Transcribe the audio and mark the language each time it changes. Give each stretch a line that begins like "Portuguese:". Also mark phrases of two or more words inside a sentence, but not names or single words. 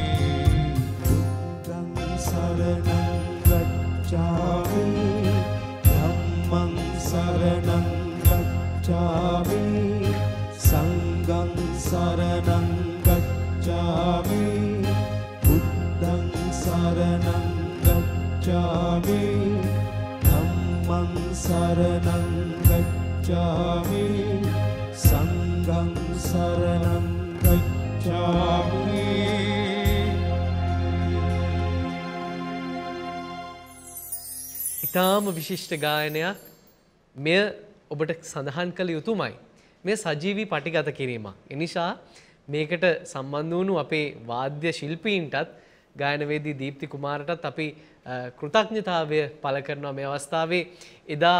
Pali: बुद्धं शरणं गच्छामि धम्मं शरणं गच्छामि संघं शरणं गच्छामि बुद्धं शरणं गच्छामि धम्मं शरणं गच्छामि संघं शरणं गच्छामि
Sinhala: ඊටාම විශිෂ්ට ගායනයක් මෙය ඔබට සඳහන් කළ යුතුමයි. මේ සජීවී පටිගත කිරීමක්. එනිසා මේකට සම්බන්ධ වුණු අපේ වාද්‍ය ශිල්පීන්ටත් ගායනවේදී දීප්ති කුමාරටත් අපි කෘතඥතාවය පළ කරනවා මේ අවස්ථාවේ.